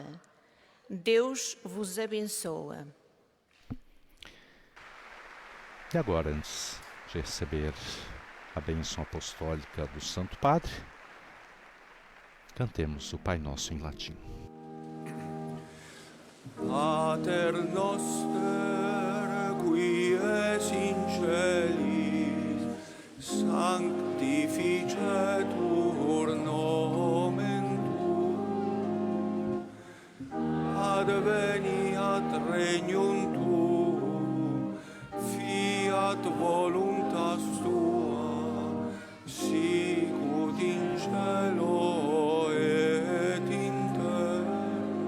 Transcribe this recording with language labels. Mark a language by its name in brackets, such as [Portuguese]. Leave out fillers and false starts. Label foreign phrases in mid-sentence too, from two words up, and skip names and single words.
[Portuguese] Deus vos abençoa. E agora, antes de receber a bênção apostólica do Santo Padre, cantemos o Pai Nosso em latim. [Latin] Pater noster, qui es in celis, sanctificetur nomen tuum, adveniat regnum tuum, fiat voluntas tua, sicut in cielo et in terra.